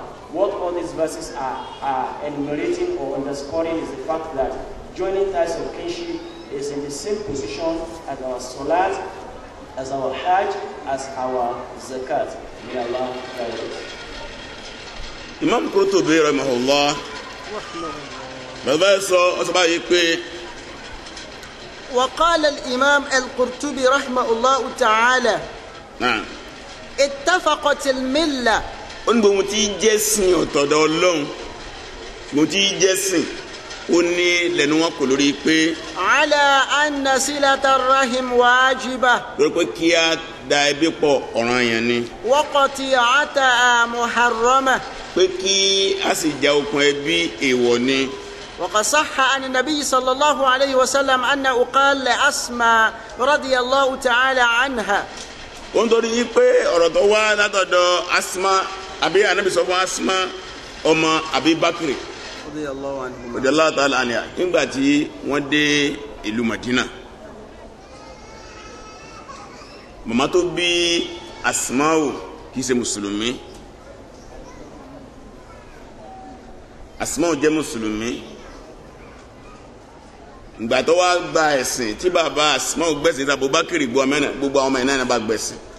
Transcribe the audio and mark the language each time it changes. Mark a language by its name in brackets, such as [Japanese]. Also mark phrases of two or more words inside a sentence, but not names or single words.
[English] What all these verses are enumerating or underscoring is the fact that joining ties of kinship is in the same position as our salat, as our hajj, as our zakat. May Allah guide us. [Yoruba] Imam Qurtubi rahimahullah bàbá sọ ọsọ báyìí pé. [Arabic] وقال الإمام القرطبي رحمه الله تعالى اتفقت الملة. [Yoruba] ó ní gbogbo tí jẹ́ sìn ọ̀tọ̀dọ̀ Ọlọ́run, gbogbo tí jẹ́ sìn ó ní lẹ́nu wọn kò lórí pé. [Arabic] ألا أن صلة رحم واجبة. [Yoruba] lórí pé kí a da ẹbí pọ̀ ọ̀ranyàn ni. [Arabic] وقطيعة محرمة. [Yoruba] pé kí a sì já okùn ẹbí èèwọ̀ ni. [Arabic] وقد صح عن النبي صلى الله عليه وسلم أنه قال لأسماء رضي الله تعالى عنها. [Yoruba] ó ń torí pé ọ̀rọ̀ tó wá látọ̀dọ̀ Asma àbí Ànábì sọ fún Asma ọmọ Abi Bakri [Arabic] رضي الله تعالى عنها [Yoruba] nígbà tí wọ́n dé ìlú Madina. màmá tó bí Asma'u kìí ṣe mùsùlùmí. Asma'u jẹ́ mùsùlùmí. ìgbà tó wá gba ẹ̀sìn tí bàbá Asma'u gbẹ̀sìn tí Abubakar gbogbo àwọn ọmọ ìnáyà bá gbẹ̀sìn.